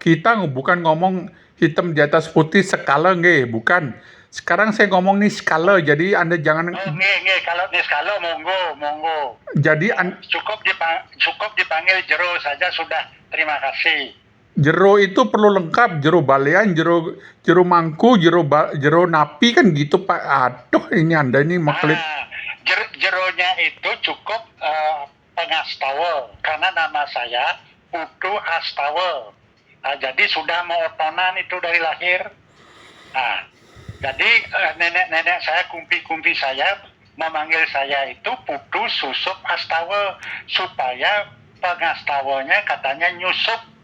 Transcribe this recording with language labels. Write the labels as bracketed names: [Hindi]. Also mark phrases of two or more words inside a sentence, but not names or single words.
[Indonesian] Kita bukan ngomong hitam di atas putih skala nggih, bukan. Sekarang saya ngomong nih skala, jadi Anda jangan Nggih, kalau di skala monggo. jadi Cukup dipanggil Jero saja sudah. Terima kasih. jero itu perlu lengkap, jero balean, jero mangku, jero napi kan gitu Pak. Aduh, ini Anda ini meklit. Jeronya itu cukup Pengastawa karena nama saya Putu Astawa. Jadi sudah mau otonan itu dari lahir. Nah, jadi nenek-nenek saya, kumpi-kumpi saya memanggil saya itu Putu Susup Astawa supaya pengastawanya katanya nyusup.